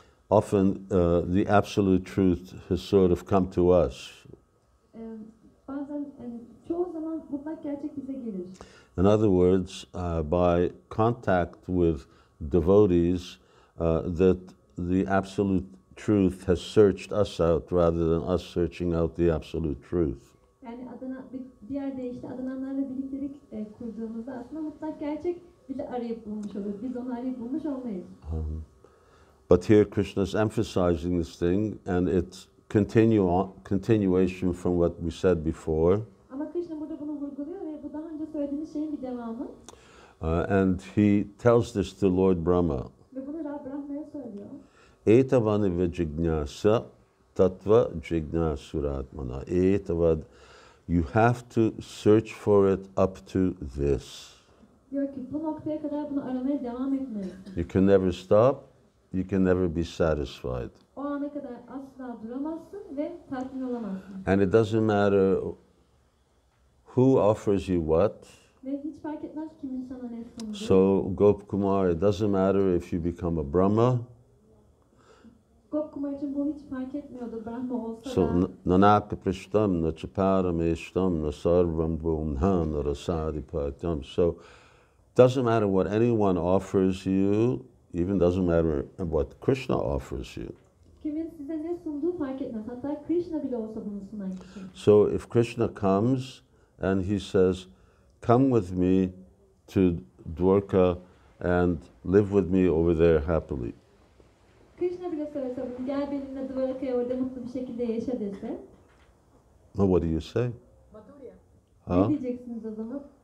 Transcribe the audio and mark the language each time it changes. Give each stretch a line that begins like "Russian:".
English: often the absolute truth has sort of come to us.
Turkish: Bazen çoğu zaman mutlak gerçek bize gelir.
English: In other words, by contact with devotees, that the absolute truth has searched us out rather than us searching out the absolute truth.
Turkish: Yani bir diğer deyişle adananlarla birliktelik kurduğumuzda aslında mutlak gerçek bizi arayıp bulmuş olur. Biz onu arayıp bulmuş olmayız.
English: But here Krishna is emphasizing this thing, and it's continuation from what we said before.
Turkish: Ama Krishna burada bunu vurguluyor ve bu daha önce söylediğimiz şeyin bir devamı.
English: And he tells this to Lord Brahma.
Turkish: Ve bunu Brahma'ya söylüyor.
Sanskrit: Etavani ve jignasa tatva jignasuratmana.
English: Etavad, you have to search for it up to this.
Turkish: Diyor ki bu noktaya kadar bunu aramaya devam etmelisin.
English: You can never stop, you can never be satisfied.
Turkish: O ana kadar asla duramazsın ve tatmin olamazsın.
English: And it doesn't matter who offers you what.
Turkish: Ve hiç fark etmez kimin sana ne sunduğu.
English: So Gopkumar, it doesn't matter if you become a Brahma.
Turkish: Gopkumar için bu hiç fark etmiyordu. Brahma olsa So da.
Sanskrit: nanaka prishtam na chaparameshtam na sarvam bhumna na rasadipatam.
English: So doesn't matter what anyone offers you, even doesn't matter what Krishna offers you.
Turkish: Kimin size ne sunduğu fark etmez. Hatta Krishna bile olsa bunu sunan kişi.
English: So if Krishna comes and he says, come with me to Dwarka and live with me over there happily.
Turkish: Krishna bile söylese bunu, gel benimle Dvaraka'ya orada mutlu bir şekilde yaşa dese.
English: Well, what do you say? Madhurya. Huh?
Turkish: Ne diyeceksiniz o zaman?